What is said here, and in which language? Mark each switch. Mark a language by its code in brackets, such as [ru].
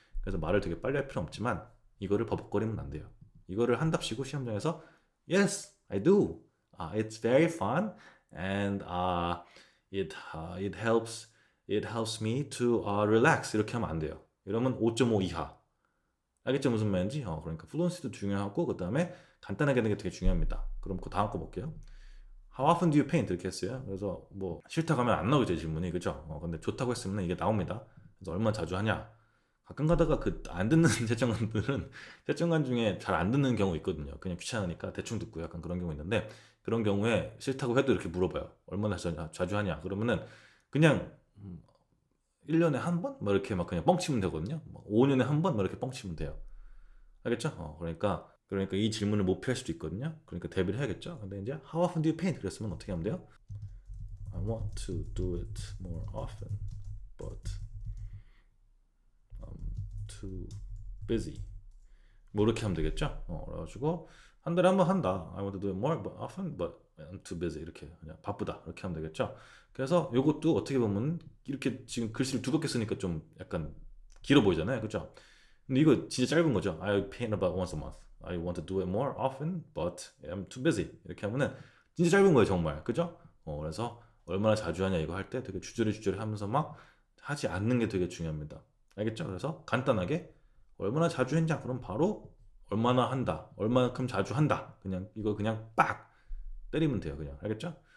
[ko] 그래서 말을 되게 빨리 할 필요 없지만 이거를 버벅거리면 안 돼요. 이거를 한답시고 시험장에서 [en] Yes, I do. It's very fun and it helps me to relax. [ko] 이렇게 하면 안 돼요. 이러면 5.5 이하. 알겠죠? 무슨 말인지? 그러니까 플루언시도 중요하고 그 다음에 간단하게 하는 게 되게 중요합니다. 그럼 그 다음 거 볼게요. [en] How often do you paint? [ko] 이렇게 했어요. 그래서 뭐 싫다고 하면 안 나오죠, 질문이. 그죠? 근데 좋다고 했으면 이게 나옵니다. 그래서 얼마나 자주 하냐? 가끔 가다가 그 안 듣는 채점관들은 채점관 중에 잘 안 듣는 경우 있거든요. 그냥 귀찮으니까 대충 듣고 약간 그런 경우 있는데, 그런 경우에 싫다고 해도 이렇게 물어봐요. 얼마나 자주 하냐? 그러면은 그냥 1년에 한 번? 뭐 이렇게 막 그냥 뻥치면 되거든요. 5년에 한 번? 뭐 이렇게 뻥치면 돼요. 알겠죠? 그러니까 이 질문을 못 피할 수도 있거든요. 그러니까 대비를 해야겠죠. 근데 이제 [en] how often do you paint? [ko] 그랬으면 어떻게 하면 돼요? [en] I want to do it more often, but I'm too busy. [ko] 뭐 이렇게 하면 되겠죠. 그래가지고 한 달에 한 번 한다. [en] I want to do it more but often, but I'm too busy. [ko] 이렇게 그냥 바쁘다. 이렇게 하면 되겠죠. 그래서 이것도 어떻게 보면 이렇게 지금 글씨를 두껍게 쓰니까 좀 약간 길어 보이잖아요, 그죠? 근데 이거 진짜 짧은 거죠. [en] I paint about once a month. I want to do it more often, but I'm too busy. [ko] 이렇게 하면은 진짜 짧은 거예요, 정말, 그죠? 그래서 얼마나 자주 하냐 이거 할 때 되게 주저리 하면서 막 하지 않는 게 되게 중요합니다. 알겠죠? 그래서 간단하게 얼마나 자주 했냐? 그럼 바로 얼마나 한다. 얼마만큼 자주 한다. 그냥 이거 그냥 빡 때리면 돼요. 그냥 알겠죠?